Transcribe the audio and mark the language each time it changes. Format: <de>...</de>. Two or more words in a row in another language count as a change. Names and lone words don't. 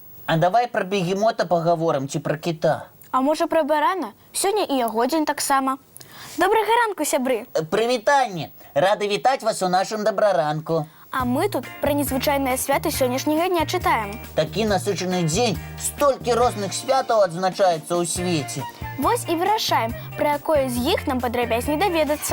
<ru>А давай про бегемота поговорим ці про кита.</ru> <be>А може про барана?</be> <uk>Сьогодні і</uk> <be>яго дзень таксама. Добрага ранку, сябры! Прывітанне! Рады вітаць вас у нашым дабраранку. А мы тут про незвычайнае свята сённяшняга дня чытаем. Такі насычаны дзень, столькі розных святаў адзначаецца ў свеце. Вось і вырашаем, пра якое з іх нам падрабязней даведацца.</be>